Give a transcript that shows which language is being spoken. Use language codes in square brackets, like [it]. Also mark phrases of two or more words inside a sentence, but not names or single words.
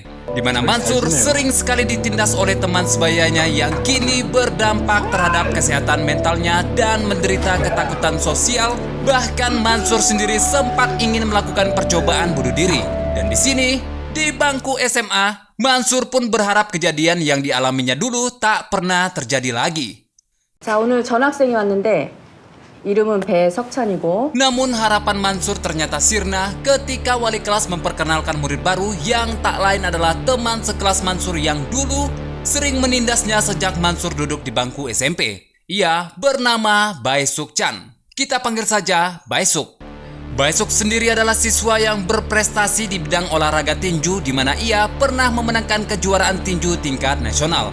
[id] Di mana Mansur sering sekali ditindas oleh teman sebayanya yang kini berdampak terhadap kesehatan mentalnya dan menderita ketakutan sosial. Bahkan Mansur sendiri sempat ingin melakukan percobaan bunuh diri. Dan di sini, di bangku SMA, Mansur pun berharap kejadian yang dialaminya dulu tak pernah terjadi lagi. [ko] 자, 오늘 전학생이 왔는데 이름은 배석찬이고. [id] Namun harapan Mansur ternyata sirna ketika wali kelas memperkenalkan murid baru yang tak lain adalah teman sekelas Mansur yang dulu sering menindasnya sejak Mansur duduk di bangku SMP. Ia bernama Baesuk Chan. Kita panggil saja Baesuk. Baesuk sendiri adalah siswa yang berprestasi di bidang olahraga tinju di mana ia pernah memenangkan kejuaraan tinju tingkat nasional.